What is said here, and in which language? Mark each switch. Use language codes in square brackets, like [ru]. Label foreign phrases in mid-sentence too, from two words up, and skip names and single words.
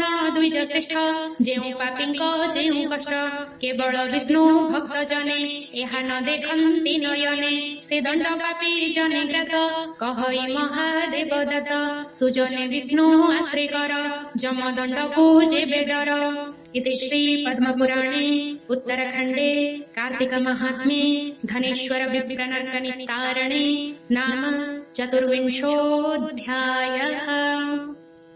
[or] ଦ୍ୱିଜ ଶ୍ରେଷ୍ଠ ଯେଉଁ ପାପୀଙ୍କ ଯେଉଁ କଷ୍ଟ କେବଳ ବିଷ୍ଣୁ ଭକ୍ତ ଜନେ ଏହା ନ ଦେଖନ୍ତି ନୟନେ ସେ ଦଣ୍ଡ ପାପୀ ଜନେ ଗ୍ରାସ କହଇ ମହାଦେବ ଦାସ ସୁଜନେ ବିଷ୍ଣୁ ଆଶ୍ରେ କର ଯମଦଣ୍ଡକୁ ଯେବେ ଡର [sa] इति श्री पद्मपुराणे उत्तरखण्डे कार्तिक महात्म्ये धनेश्वर विप्र नर्क निस्तारणे नाम 24 अध्यायः।